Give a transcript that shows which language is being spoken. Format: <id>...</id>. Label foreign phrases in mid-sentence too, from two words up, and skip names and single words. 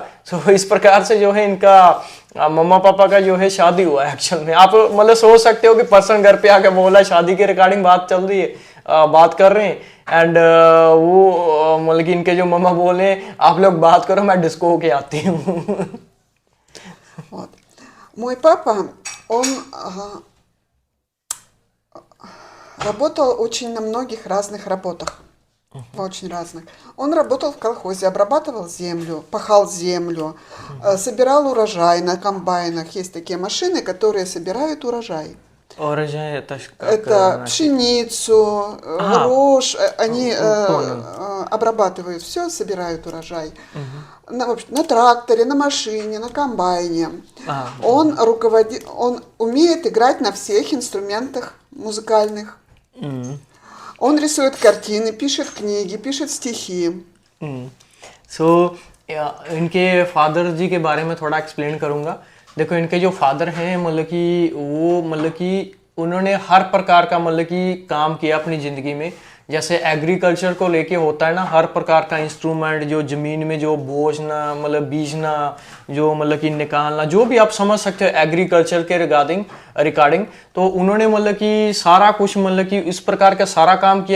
<hi>सो इस प्रकार से जो है इनका मम्मा पापा का जो है शादी हुआ है एक्चुअल में। आप मतलब सोच सकते हो कि पर्सन घर पे आके बोला शादी के रिगार्डिंग बात चल रही है, बात कर रहे हैं, एंड वो मतलब कि इनके जो मम्मा बोले आप लोग बात करो मैं डिस्को होके आती हूँ।</hi> <ru>Вот. Мой папа, он работал очень на многих разных работах. Очень разных. Он работал в колхозе, обрабатывал землю, пахал землю, собирал урожай на комбайнах. Есть такие машины, которые собирают урожай.</ru> <hi>और जो है</hi> <ru>Это пшеницу, А, рожь, они понял. обрабатывают все, собирают урожай. На тракторе, на машине, на комбайне. А. Он умеет играть на всех инструментах музыкальных. Он рисует картины, пишет книги, пишет стихи.</ru> <hi>सो इनके फादर जी के बारे में थोड़ा एक्सप्लेन करूंगा। देखो इनके जो फादर हैं मतलब कि वो मतलब कि उन्होंने हर प्रकार का मतलब कि काम किया अपनी ज़िंदगी में। जैसे एग्रीकल्चर को लेके होता है ना, हर प्रकार का इंस्ट्रूमेंट जो ज़मीन में जो बोझना मतलब बीजना, जो मतलब कि निकालना, जो भी आप समझ सकते हो एग्रीकल्चर के रिगार्डिंग तो उन्होंने मतलब कि सारा कुछ मतलब कि इस प्रकार का सारा काम किया।</hi>